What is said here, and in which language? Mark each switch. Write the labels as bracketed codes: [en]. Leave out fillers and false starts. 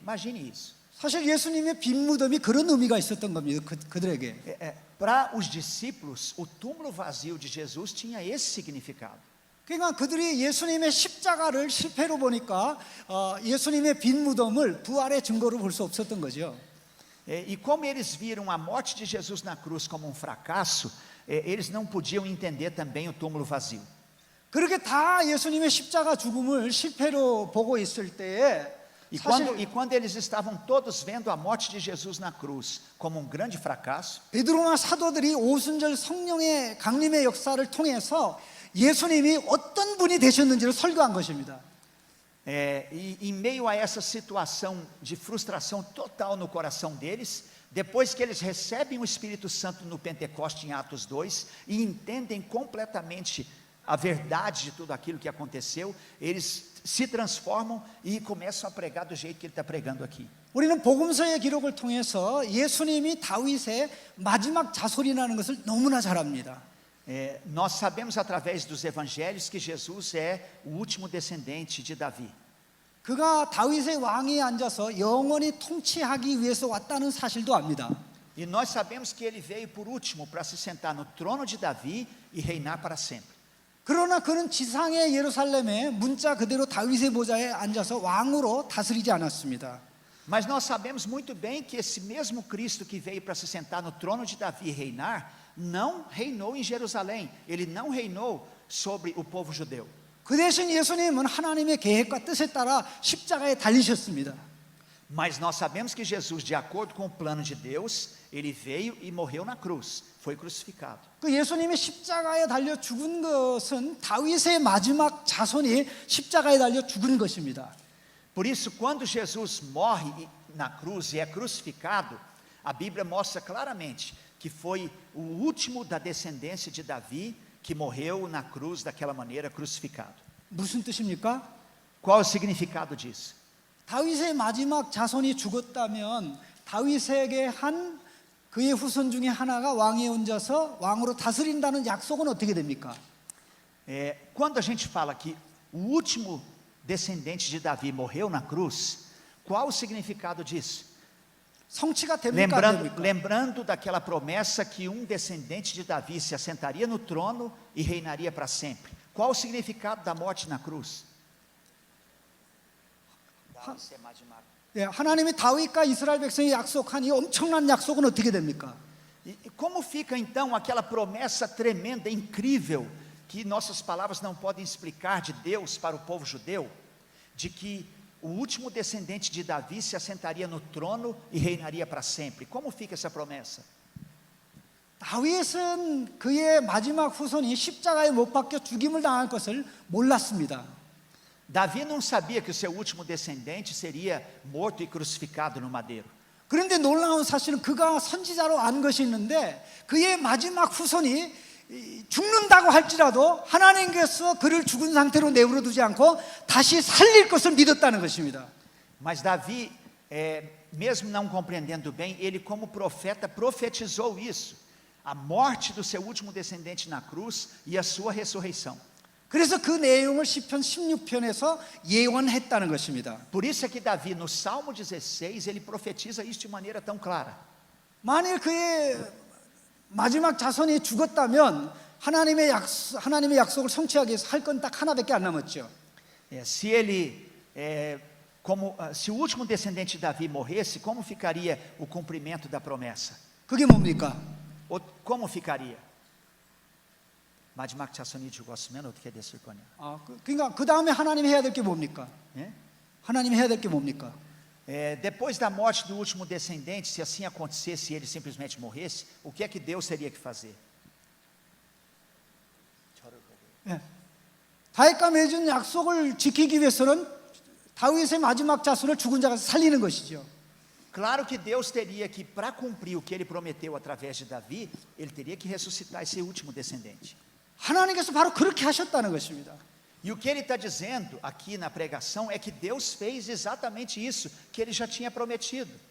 [pt] Imagine isso. [ko] 사실 예수님의 빈 무덤이 그런 의미가 있었던 겁니다. 그들에게. [pt] Para os discípulos, o túmulo vazio de Jesus tinha esse significado. [ko] 그러니까 그들이 예수님의 십자가를 실패로 보니까 예수님의 빈 무덤을 부활의 증거로 볼 수 없었던 거죠. [pt] E como eles viram a morte de Jesus na cruz como um fracasso, eles não podiam entender também o túmulo vazio. [ko] 그렇게 다 예수님의 십자가 죽음을 실패로 보고 있을 때에 [pt] E [ko] 사실 [pt] quando eles estavam todos vendo a morte de Jesus na cruz como um grande fracasso, [ko] 베드로나 사도들이 오순절 성령의 강림의 역사를 통해서 예수님이 어떤 분이 되셨는지를 설교한 것입니다. [pt] e em meio a essa situação de frustração total no coração deles, depois que eles recebem o Espírito Santo no Pentecoste em Atos 2 e entendem completamente a verdade de tudo aquilo que aconteceu, eles se transformam e começam a pregar do jeito que ele está pregando aqui. [ko] 우리는 복음서의 기록을 통해서 예수님이 다윗의 마지막 자손이라는 것을 너무나 잘 압니다. [pt] Nós sabemos através dos evangelhos que Jesus é o último descendente de Davi. [ko] 그가 다윗의 왕위에 앉아서 영원히 통치하기 위해서 왔다는 사실도 압니다. [pt] E nós sabemos que ele veio por último para se sentar no trono de Davi e reinar para sempre. [ko] 그러나 그는 지상의 예루살렘에 문자 그대로 다윗의 보좌에 앉아서 왕으로 다스리지 않았습니다. [pt] Mas nós sabemos muito bem que esse mesmo Cristo que veio para se sentar no trono de Davi e reinar, não reinou em Jerusalém, ele não reinou sobre o povo judeu. [ko] 그 대신 예수님은 하나님의 계획과 뜻에 따라 십자가에 달리셨습니다. [pt] Mas nós sabemos que Jesus, de acordo com o plano de Deus, ele veio e morreu na cruz, foi crucificado. [ko] 그 예수님이 십자가에 달려 죽은 것은 다윗의 마지막 자손이 십자가에 달려 죽은 것입니다. [pt] Por isso, quando Jesus morre na cruz e é crucificado, a Bíblia mostra claramente que foi o último da descendência de Davi que morreu na cruz daquela maneira, crucificado. [ko] 무슨 뜻입니까? [pt] Qual é o significado disso? [ko] 다윗의 마지막 자손이 죽었다면 다윗에게 한 그의 후손 중에 하나가 왕위에 앉아서 왕으로 다스린다는 약속은 어떻게 됩니까? [pt] Quando a gente fala que o último descendente de Davi morreu na cruz, qual o significado disso? [ko] 성취가 됩니까? 안 됩니까? [pt] Lembrando daquela promessa que um descendente de Davi se assentaria no trono e reinaria para sempre. Qual o significado da morte na cruz? [ko] 예, 하나님이 다윗과 이스라엘 백성이 약속한 이 엄청난 약속은 어떻게 됩니까? [pt] E como fica então aquela promessa tremenda, incrível, que nossas palavras não podem explicar de Deus para o povo judeu, de que o último descendente de Davi se assentaria no trono e reinaria para sempre? Como fica essa promessa? [ko] 다윗은 그의 마지막 후손이 십자가에 못 박혀 죽임을 당할 것을 몰랐습니다. [pt] Davi não sabia que o seu último descendente seria morto e crucificado no madeiro. [ko] 그런데 놀라운 사실은 그가 선지자로 안 것이 있는데 그의 마지막 후손이 죽는다고 할지라도 하나님께서 그를 죽은 상태로 내버려 두지 않고 다시 살릴 것을 믿었다는 것입니다. [pt] Mas Davi, mesmo não compreendendo bem, ele como profeta profetizou isso, a morte do seu último descendente na cruz e a sua ressurreição. [ko] 그래서 그 내용을 시편 16편에서 예언했다는 것입니다. [pt] Por isso é que Davi no Salmo 16, ele profetiza isso de maneira tão clara. [ko] 만일 그의 마지막 자손이 죽었다면 하나님의 약속을 성취하기 위해서 할 건 딱 하나밖에 안 남았죠. [pt] Se o último descendente de Davi morresse, como ficaria o cumprimento da promessa? [ko] 그게 뭡니까? [pt] Como ficaria? [ko] 마지막 자손이 죽었으면 어떻게 됐을 거냐? 그러니까 그 다음에 하나님이 해야 될 게 뭡니까? 하나님이 해야 될 게 뭡니까? [pt] Depois da morte do último descendente, se assim acontecesse e ele simplesmente morresse, o que é que Deus teria que fazer? [ko] 다윗과 맺은 약속을 지키기 위해서는 다윗의 마지막 자손을 죽은 자가 살리는 것이죠. [pt] Claro que Deus teria que, para cumprir o que ele prometeu através de Davi, ele teria que ressuscitar esse último descendente. [ko] 하나님께서 바로 그렇게 하셨다는 것입니다. [pt] E o que ele está dizendo aqui na pregação é que Deus fez exatamente isso que ele já tinha prometido.